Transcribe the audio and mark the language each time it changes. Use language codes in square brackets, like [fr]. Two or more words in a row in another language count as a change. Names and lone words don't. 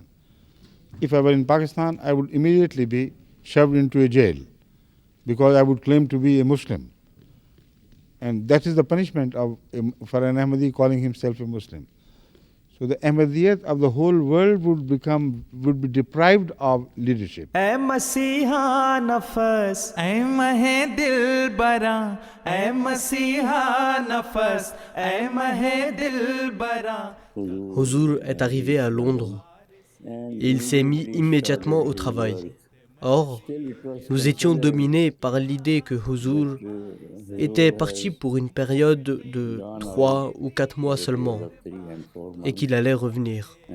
[en] If I were in Pakistan, I would immediately be shoved into a jail because I would claim to be a Muslim. And that is the punishment for an Ahmadi calling himself a Muslim. So the Ahmadiyyat of the whole world would be deprived of leadership. [ur] اے مسیحا نفس اے مہِ دلبرا اے مسیحا نفس اے مہِ دلبرا. [fr] Huzour est arrivé à Londres et il s'est mis immédiatement au travail. Or, nous étions dominés par l'idée que Huzour était parti pour une période de 3 ou 4 mois seulement et qu'il allait revenir.